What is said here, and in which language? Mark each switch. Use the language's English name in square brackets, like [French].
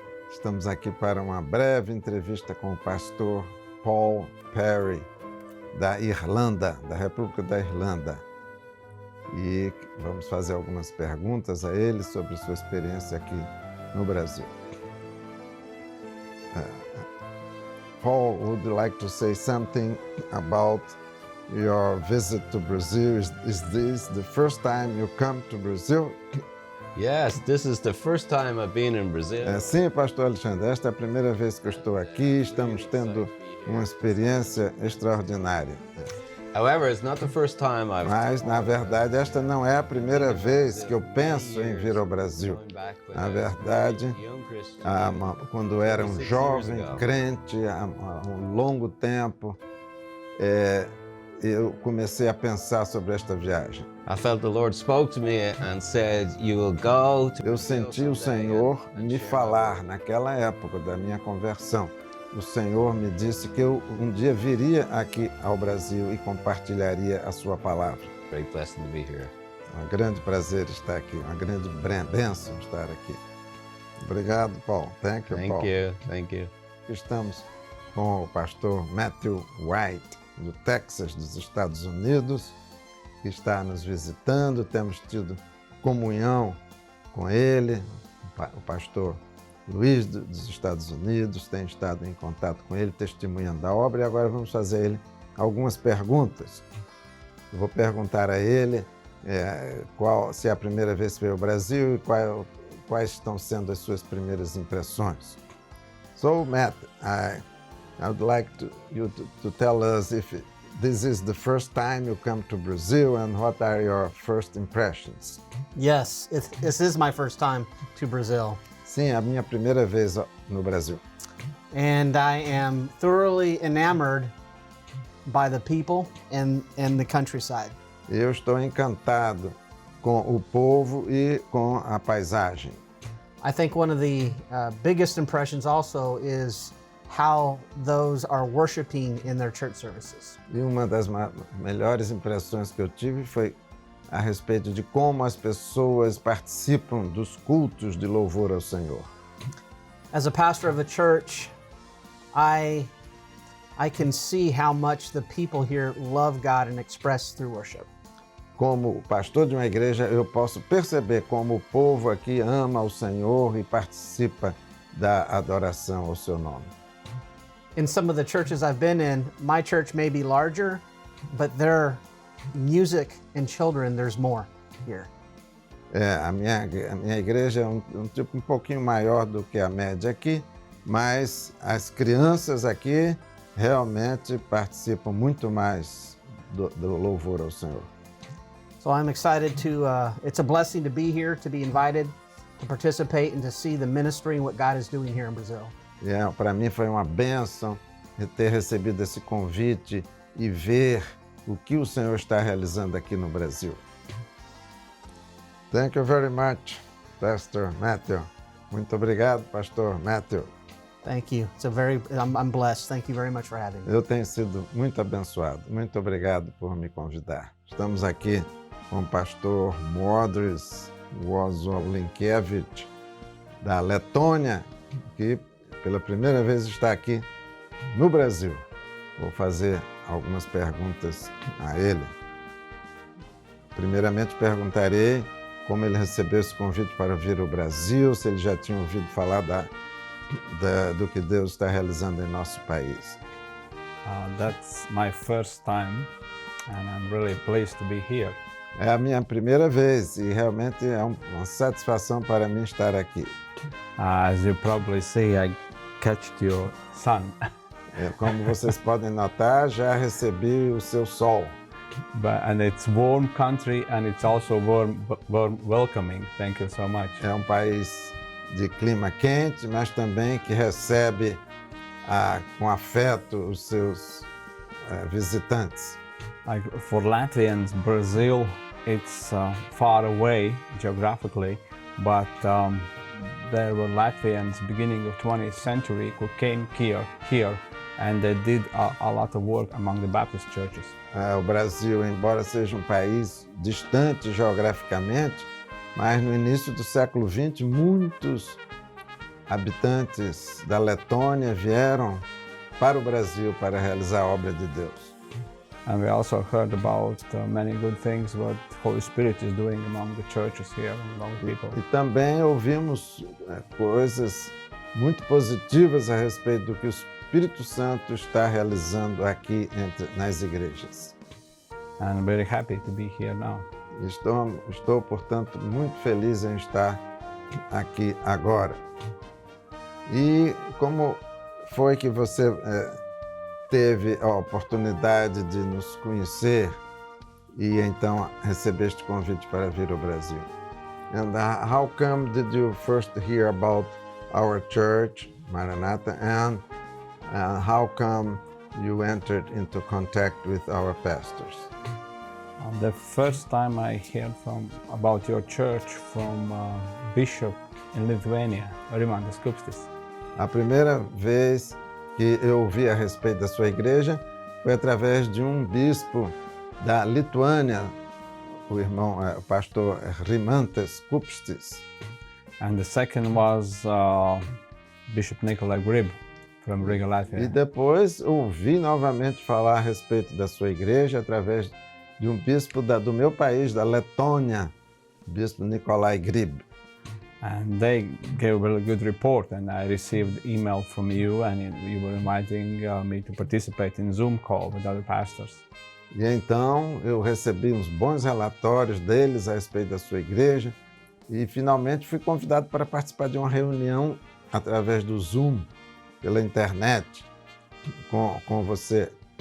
[Portuguese] Estamos aqui para uma breve entrevista com o pastor Paul Perry, da Irlanda, da República da Irlanda. E vamos fazer algumas perguntas a ele sobre sua experiência aqui no Brasil. [English] Paul, would you like to say something about your visit to Brazil? Is this the first time you come to Brazil? Yes, this is the first time I've been in Brazil. [Portuguese] Sim, pastor Alexandre, esta é a primeira vez que eu estou aqui. Estamos tendo uma experiência extraordinária. [English] However, it's not the first time [Portuguese] Mas, na verdade, esta não é a primeira vez que eu penso em vir ao Brasil. Na verdade, quando eu era um jovem crente, há um longo tempo, eu comecei a pensar sobre esta viagem. [English] I felt the Lord spoke to me and said, "You will go to..." [Portuguese] Eu senti o Senhor me falar naquela época da minha conversão. O Senhor me disse que eu um dia viria aqui ao Brasil e compartilharia a sua palavra. [English] Very blessed to be here. [Portuguese] É um grande prazer estar aqui, uma grande bênção estar aqui. Obrigado, Paul. [English] Thank you, Paul. Thank you. [Portuguese] Estamos com o pastor Matthew White, do Texas, dos Estados Unidos, que está nos visitando. Temos tido comunhão com ele. O pastor Luiz, dos Estados Unidos, tem estado em contato com ele, testemunhando da obra. E agora vamos fazer a ele algumas perguntas. Eu vou perguntar a ele se é a primeira vez que veio ao Brasil e quais estão sendo as suas primeiras impressões. [English] So, Matt, I would like you to tell us if this is the first time you come to Brazil and what are your first impressions? Yes, this is my first time to Brazil. [Portuguese] Sim, a minha primeira vez no Brasil. [English] And I am thoroughly enamored by the people and the countryside. [Portuguese] Eu estou encantado com o povo e com a paisagem. [English] I think one of the biggest impressions also is how those are worshiping in their church services. [Portuguese] E uma das melhores impressões que eu tive foi a respeito de como as pessoas participam dos cultos de louvor ao Senhor. [English] As a pastor of a church, I can see how much the people here love God and express through worship. [Portuguese] Como pastor de uma igreja, eu posso perceber como o povo aqui ama o Senhor e participa da adoração ao seu nome. [English] In some of the churches I've been in, my church may be larger, but their music and children, there's more here. [Portuguese] A minha igreja é um tipo um pouquinho maior do que a média aqui, mas as crianças aqui realmente participam muito mais do louvor ao Senhor. [English] So I'm excited it's a blessing to be here, to be invited, to participate and to see the ministry and what God is doing here in Brazil. [Portuguese] Para mim foi uma bênção ter recebido esse convite e ver o que o Senhor está realizando aqui no Brasil. [English] Thank you very much, Pastor Matthew. [Portuguese] Muito obrigado, Pastor Matthew. [English] Thank you. I'm blessed. Thank you very much for having me. [Portuguese] Eu tenho sido muito abençoado. Muito obrigado por me convidar. Estamos aqui com o pastor Modris Wozolinkiewicz, da Letônia, que pela primeira vez está aqui no Brasil. Vou fazer algumas perguntas a ele. Primeiramente, perguntarei como ele recebeu esse convite para vir ao Brasil, se ele já tinha ouvido falar do que Deus está realizando em nosso país. [English] That's my first time, and I'm really pleased to be here. [Portuguese] É a minha primeira vez e realmente é uma satisfação para mim estar aqui. [English] As you probably see, I catched your sun. [Portuguese] Como vocês podem notar, já recebi o seu sol. [English] And it's warm country and it's also warm welcoming. Thank you so much. [Portuguese] É um país de clima quente, mas também que recebe com afeto os seus visitantes. [English] For Latvians, Brazil, it's far away geographically, but there were Latvians beginning of 20th century who came here and they did a lot of work among the Baptist churches. [Portuguese] O Brasil, embora seja um país distante geograficamente, mas no início do século XX, muitos habitantes da Letônia vieram para o Brasil para realizar a obra de Deus. [English] And we also heard about many good things what the Holy Spirit is doing among the churches here, among people. [Portuguese] E também ouvimos coisas muito positivas a respeito do que o Espírito Santo está realizando aqui nas igrejas. [English] And I'm very happy to be here now. [Portuguese] Estou, portanto, muito feliz em estar aqui agora. E como foi que você teve a oportunidade de nos conhecer e então receber este convite para vir ao Brasil? [English] And how come did you first hear about our church, Maranatha, and how come you entered into contact with our pastors? The first time I heard about your church from bishop in Lithuania, Rimantas Kupstis. [Portuguese] A primeira vez que eu ouvi a respeito da sua igreja foi através de um bispo da Lituânia, o irmão, o pastor Rimantes Kupstis. [English] And the second was Bishop Nikolai Grib from Riga, Latvia. [Portuguese] E depois ouvi novamente falar a respeito da sua igreja através de um bispo do meu país, da Letônia, o bispo Nikolai Grib. [English] And they gave a really good report, and I received email from you, and you were inviting me to participate in Zoom call with other pastors. [Portuguese] E então eu recebi uns bons relatórios deles a respeito da sua igreja e finalmente fui convidado para participar de uma reunião através do Zoom, pela internet, com você.